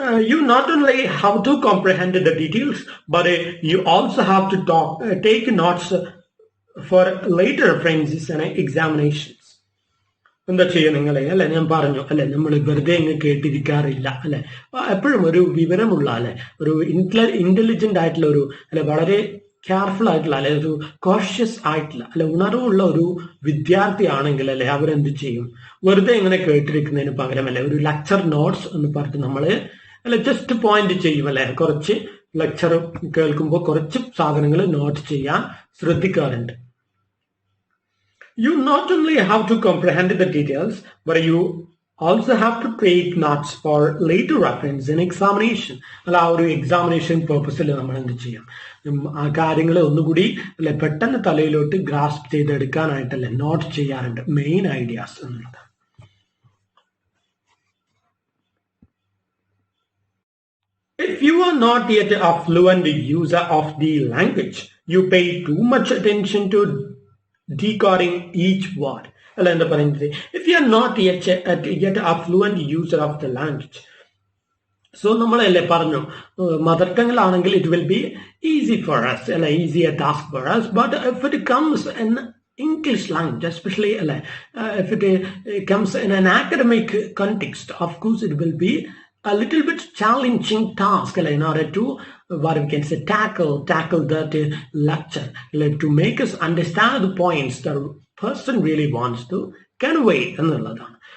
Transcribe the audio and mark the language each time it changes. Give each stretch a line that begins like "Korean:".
English: You not only have to comprehend the details, but you also have to take notes for later references and examinations.
Malayalam: എന്താ ചെയ്യുക നിങ്ങളെ അല്ലെ, ഞാൻ പറഞ്ഞു അല്ലെ, നമ്മൾ വെറുതെ അങ്ങ് കേട്ടിരിക്കാറില്ല അല്ലെ. എപ്പോഴും ഒരു വിവരമുള്ള അല്ലെ, ഒരു ഇന്റലിജന്റ് ആയിട്ടുള്ള ഒരു അല്ലെ, വളരെ കെയർഫുൾ ആയിട്ടുള്ള അല്ലെ, ഒരു കോഷ്യസ് ആയിട്ടുള്ള അല്ലെ, ഉണർവുള്ള ഒരു വിദ്യാർത്ഥി ആണെങ്കിൽ അല്ലെ അവരെന്ത് ചെയ്യും, വെറുതെ ഇങ്ങനെ കേട്ടിരിക്കുന്നതിന് പകരം അല്ലെ ഒരു ലെക്ചർ നോട്ട്സ് എന്ന് പറഞ്ഞിട്ട് നമ്മള് അല്ലെ ജസ്റ്റ് പോയിന്റ് ചെയ്യും അല്ലെ. കുറച്ച് ലെക്ചർ കേൾക്കുമ്പോൾ കുറച്ച് സാധനങ്ങൾ നോട്ട് ചെയ്യാൻ ശ്രദ്ധിക്കാറുണ്ട്.
English: You not only have to comprehend the details, but you also have to take notes for later reference in examination.
Malayalam: അല്ല ആ ഒരു എക്സാമിനേഷൻ പേർപ്പസിൽ നമ്മൾ എന്ത് ചെയ്യാം, ആ കാര്യങ്ങൾ ഒന്നുകൂടി അല്ലെ പെട്ടെന്ന് തലയിലോട്ട് ഗ്രാസ്പ് ചെയ്തെടുക്കാനായിട്ടല്ലേ നോട്ട് ചെയ്യാറുണ്ട് മെയിൻ ഐഡിയാസ് എന്നുള്ളത്.
English: If you are not yet a fluent user of the language, you pay too much attention to decoding each word.
Malayalam: അല്ല എന്താ പറയുന്നത്,
English: if you are not yet a fluent user of the language.
Malayalam: So നമ്മളല്ലേ പറഞ്ഞു mother ടങ്ങിലാണെങ്കിൽ
English: It will be easy for us അല്ല, easy a task for us. But if it comes in English language, especially if it comes in an academic context, of course it will be a little bit challenging task in order to what we can say tackle that lecture, to make us understand the points that a person really wants to convey എന്നുള്ളതാണ്.